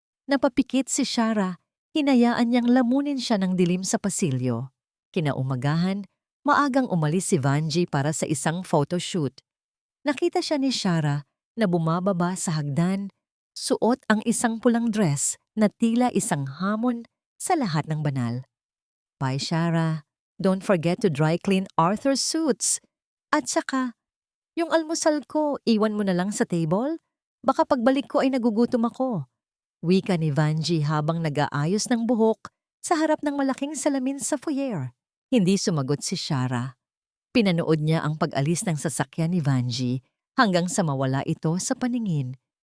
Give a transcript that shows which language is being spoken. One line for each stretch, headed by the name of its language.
Filipino: Napapikit si Shara, hinayaan niyang lamunin siya ng dilim sa pasilyo. Kinaumagahan, maagang umalis si Vanji para sa isang photoshoot. Nakita siya ni Shara na bumababa sa hagdan, suot ang isang pulang dress na tila isang hamon sa lahat ng banal.
English: Bye, Shara. Don't forget to dry clean Arthur's suits.
Filipino: At saka, yung almusal ko, iwan mo na lang sa table? Baka pagbalik ko ay nagugutom ako. Wika ni Vanji habang nag-aayos ng buhok sa harap ng malaking salamin sa foyer. Hindi sumagot si Shara. Pinanood niya ang pag-alis ng sasakyan ni Vanji hanggang sa mawala ito sa paningin.